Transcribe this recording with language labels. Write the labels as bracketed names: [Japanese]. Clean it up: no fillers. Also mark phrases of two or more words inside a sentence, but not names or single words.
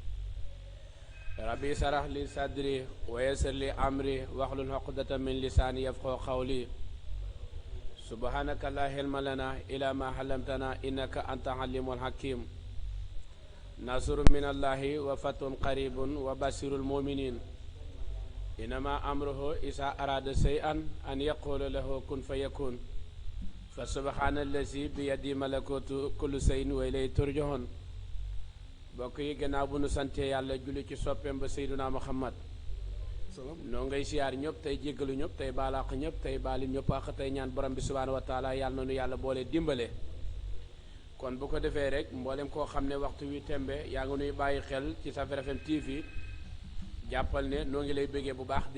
[Arabic] ربي اشرح لي صدري ويسر لي أمري واحلل عقدة من لساني يفقهوا قولي سبحانك لا علم لنا إلا ما علمتنا إنك أنت العليم الحكيم نصر من الله وفتح قريب وبشر المؤمنين إنما أمره إذا أراد شيئا أن يقول له كن فيكون فسبحان الذي بيده ملكوت كل شيء وإليه ترجعون [Wolof] bokk yi gannaaw bu nu sante yàlla julli ci soppeem ba Seyduna Muhammad noo ngay siyaar ñëpp tey jéggalu ñëpp tey baalaax ñëpp tey baali ñëpp ak tey ñaan borom bi subhaanahu [Arabic] وتعالى [Wolof] yàlla na nu yàlla boole dimbale kon bu ko defee rek mboolem koo xam ne waxtu wi tembe yaa ngi nuy bàyyi xel ci Safir FM TV jàppal ne noo ngi lay bëggee bu baax